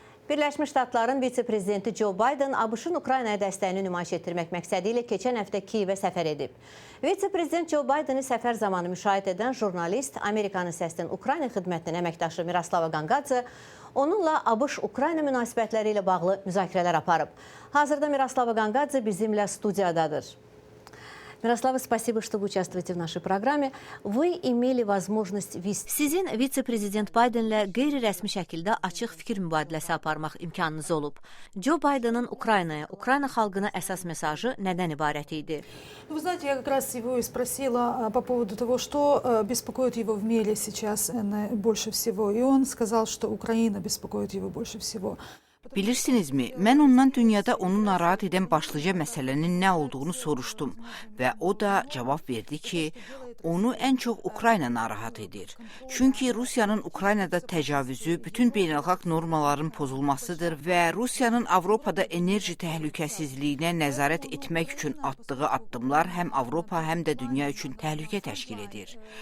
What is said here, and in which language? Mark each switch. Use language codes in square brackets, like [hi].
[az] Birləşmiş Ştatların vitse-prezidenti Joe Biden ABŞ-ın Ukraynaya dəstəyini nümayiş etdirmək məqsədi ilə keçən həftə Kiyevə səfər edib. Vitse-prezident Joe Biden'ı səfər zamanı müşahidə edən jurnalist, Amerikanın Səsinin Ukrayna xidmətinin əməkdaşı Miroslava Gangadze onunla ABŞ-Ukrayna münasibətləri ilə bağlı müzakirələr aparıb. Hazırda Miroslava Gangadze bizimlə studiyadadır. [ru] Мирослава, спасибо, что вы участвуете в нашей программе. Вы имели возможность вести... [az] Sizin vitse-prezident Biden'lə qeyri-rəsmi şəkildə açıq fikir mübadiləsi aparmaq imkanınız olub. Joe Biden'ın Ukraynaya, Ukrayna xalqına əsas mesajı nədən ibarət idi? [ru] Вы знаете, я как раз его и спросила по поводу того, что беспокоит его в мире сейчас больше всего. И он сказал, что Украина беспокоит его больше всего. [az] Bilirsinizmi, mən ondan dünyada onu narahat edən başlıca məsələnin nə olduğunu soruşdum və o da cavab verdi ki, onu ən çox Ukrayna narahat edir. Çünki Rusiyanın Ukraynada təcavüzü bütün beynəlxalq normaların pozulmasıdır və Rusiyanın Avropada enerji təhlükəsizliyinə nəzarət etmək üçün atdığı addımlar həm Avropa, həm də dünya üçün təhlükə təşkil edir.